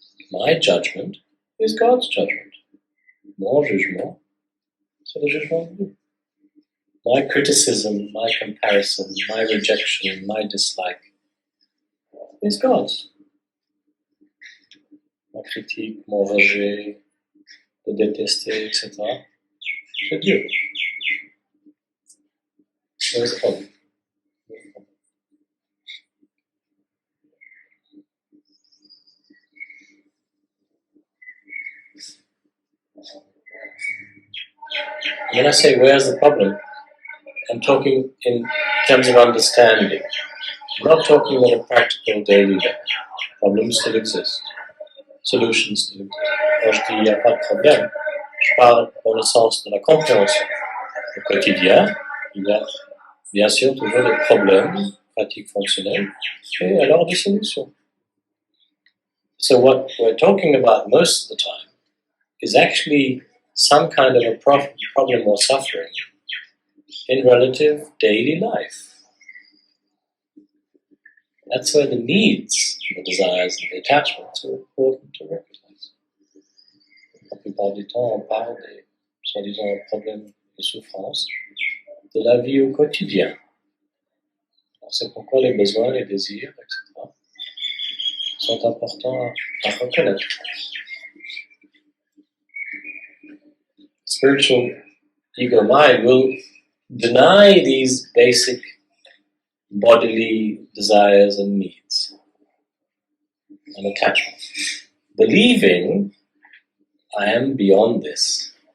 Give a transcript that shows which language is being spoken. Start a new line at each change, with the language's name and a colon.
English: my judgment is God's judgment.
French: Mon jugement, c'est le jugement de Dieu.
English: My criticism, my comparison, my rejection, my dislike is God's.
French: Ma critique, mon rejet, de détester, etc. C'est Dieu.
English: Where's the problem? When I say where's the problem, I'm talking in terms of understanding. I'm not talking on a practical daily level. Problems still exist. Solutions still exist.
French: Quand je dis il n'y a pas de problème, je parle dans le sens de la compréhension. Au quotidien, il y a bien sûr toujours des problèmes, pratiques fonctionnelles, et alors des solutions.
English: So what we're talking about most of the time is actually some kind of a problem or suffering in relative daily life. That's where the needs, the desires, and the attachments are important to recognize.
French: La plupart du temps, on parle des, soi-disant, problèmes de souffrance de la vie au quotidien. Alors c'est pourquoi les besoins, les désirs, etc. sont importants à reconnaître.
English: Spiritual ego mind will deny these basic bodily desires and needs and attachments, believing I am beyond this.